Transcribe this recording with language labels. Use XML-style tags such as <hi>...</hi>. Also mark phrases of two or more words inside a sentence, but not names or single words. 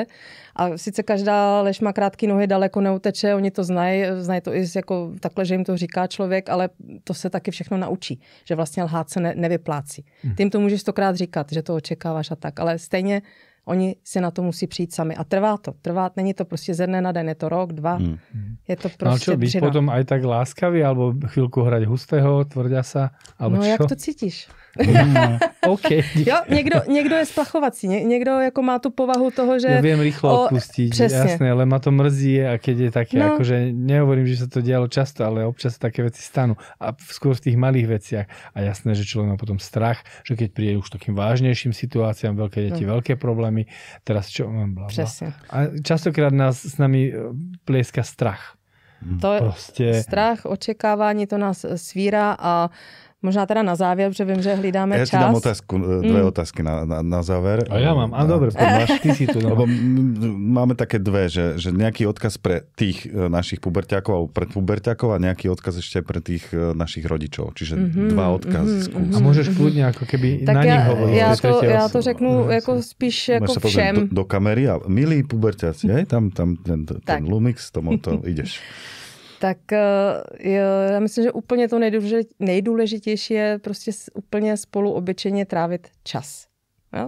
<cs>A sice každá lež má krátké nohy, daleko neuteče, oni to znají to i jako takhle, že jim to říká člověk, ale to se taky všechno naučí, že vlastně lhát se nevyplácí. Ty jim to můžeš 100krát říkat, že to očekáváš a tak, ale stejně oni si na to musí přijít sami. A trvá, není to prostě ze dne na den, je to rok, 2. Je to prostě</cs> <sk>byť potom aj tak láskavý, alebo chvíľku hrať hustého, tvrďasa, alebo no, čo?</sk> <cs>jak to cítíš? Okay. Jo, někdo je splachovací, někdo jako má tu povahu toho, že...</cs> <sk>Ja viem rýchlo odpustiť, jasné, ale ma to mrzí a keď je také, akože nehovorím, že sa to dialo často, ale občas také veci stanú. A skôr v tých malých veciach. A jasné, že človek má potom strach, že keď príde už takým vážnejším situáciám, veľké deti, veľké problémy, teraz čo?</sk> <cs>Přesně.</cs> <sk>A častokrát s nami plieska strach.</sk> <cs>To je prostě... Strach, očekávání, to nás svírá a možná teda na závěr, protože vím, že hlídáme čas.</cs> <sk>Ja ti dám dve otázky na záver. A ja mám. A dobre, ty si tu. Lebo máme také dve, že nejaký odkaz pre tých našich puberťákov alebo pre puberťákov a nejaký odkaz ešte pre tých našich rodičov. Čiže dva odkazy skús. A môžeš kľudne ako keby tak na nich hovoriť.</sk> <cs>Ja to řeknu jako spíš jako všem.</cs> <sk>Do kamery a milí puberťáci, tam ten Lumix, to ideš.</sk> <cs>Tak já myslím, že úplně to nejdůležitější je prostě úplně spolu obyčejně trávit čas. Jo?</cs>